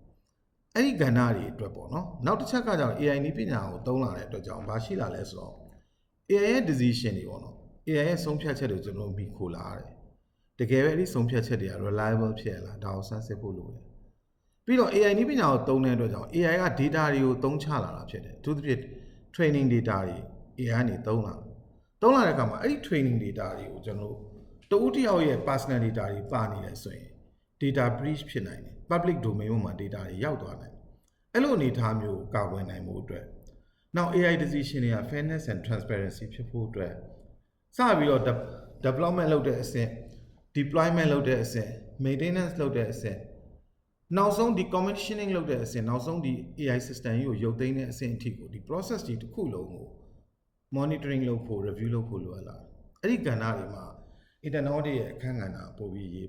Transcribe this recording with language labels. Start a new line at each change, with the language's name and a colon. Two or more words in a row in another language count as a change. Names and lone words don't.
Burmese: အဲ့ဒီကဏ္ဍတွေအတွက်ပေါ့နော်နောက်တစ်ချက်ကကြောင့် AI နည်းပညာကိုသုံးလာတဲ့အတွက်ကြောင့်ဘာရှိလာလဲဆိုတော့ AI ရဲ့ decision တွေပေါ့နော် AI ရဲ့ဆုံးဖြတ်ချက်တွေကျွန်တော်မိခိုလာရတယ်တကယ်ပဲအဲ့ဒီဆုံးဖြတ်ချက်တွေက reliable ဖြစ်ရလားဒါကိုစမ်းစစ်ဖို့လိုတယ်ပြီးတော့ AI နည်းပညာကိုသုံးတဲ့အတွက်ကြောင့် AI က data တွေကိုသုံးချလာတာဖြစ်တယ်အထူးသဖြင့်
English: training data
Burmese: တွေ AI ကနေသုံးလာ တဲ့အခါမှာအဲ့ဒီ
English: training data
Burmese: တွေကိုကျွန်တော်တဦးတစ်ယောက်ရဲ့
English: personal data
Burmese: တွေပါနေတယ်ဆိုရင်
English: data breach
Burmese: ဖြစ်နိုင်တယ်
English: public domain
Burmese: မှာ data တွေရောက်သွားနိုင်အဲ့လိုအနေအထားမျိုးကာကွယ်နိုင်မှုအတွက်နောက်
English: AI decision
Burmese: တွေက
English: fairness and transparency
Burmese: ဖြစ်ဖို့အတွက်စပြီးတော့ development လုပ်တဲ့အဆင့် deployment လုပ်တဲ့အဆင့် maintenance လုပ်တဲ့အဆင့်နောက်ဆုံးဒီ commissioning လုပ်တဲ့အဆင့်နောက်ဆုံးဒီ
English: AI system
Burmese: ကြီးကိုရုပ်သိမ်းတဲ့အဆင့်အထိကိုဒီ process ကြီးတစ်ခုလုံးကို monitoring လုပ်ဖို့ review လုပ်ဖို့လိုအပ်လာအဲ့ဒီကဏ္ဍတွေမှာ
English: internal audit
Burmese: ရဲ့အခန်းကဏ္ဍပိုပြီးရေး